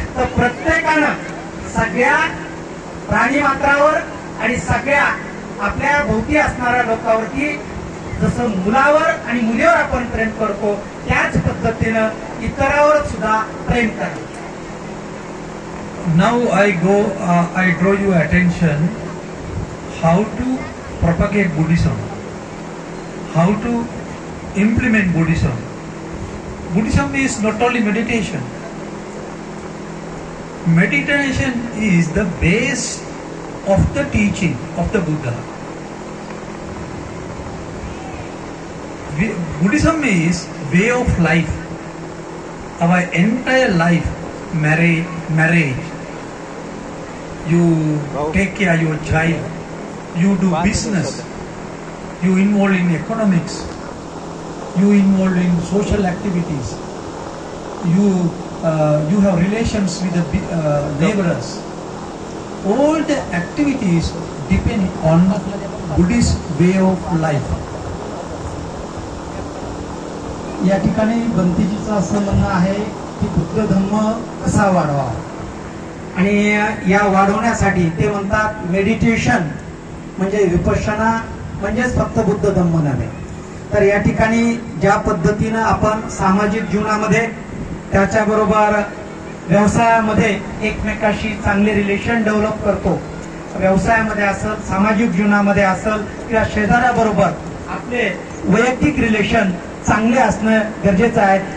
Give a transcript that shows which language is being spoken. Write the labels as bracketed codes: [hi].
[mr] तर प्रत्येकानं सगळ्या प्राणीमात्रावर आणि सगळ्या आपल्या भोवती असणाऱ्या लोकांवरती जसं मुलावर आणि मुलीवर आपण प्रेम करतो त्याच पद्धतीनं इतरावर सुद्धा प्रेम करा. [en] Now I draw your attention how to propagate Buddhism, how to implement Buddhism. Buddhism is not only meditation. Meditation is the base of the teaching of the Buddha. Buddhism is way of life. Our entire life, marriage. You take care of your child. You do business. You involve in economics. You involve in social activities. You have relations with the neighbors. All the activities depend on Buddhist way of life. [mr] या ठिकाणी भंतेजीचं असं म्हणणं आहे की बुद्ध धम्म कसा वाढवा, आणि या वाढवण्यासाठी ते म्हणतात मेडिटेशन म्हणजे विपश्यना म्हणजेच फक्त बुद्ध धम्म नव्हे. तर या ठिकाणी ज्या पद्धतीनं आपण सामाजिक जीवनामध्ये त्याच्याबरोबर व्यवसायामध्ये एकमेकाशी चांगले रिलेशन डेव्हलप करतो, व्यवसायामध्ये असेल सामाजिक जीवनामध्ये असेल किंवा शेजाऱ्याबरोबर आपले वैयक्तिक रिलेशन चांगले असणं गरजेचं आहे.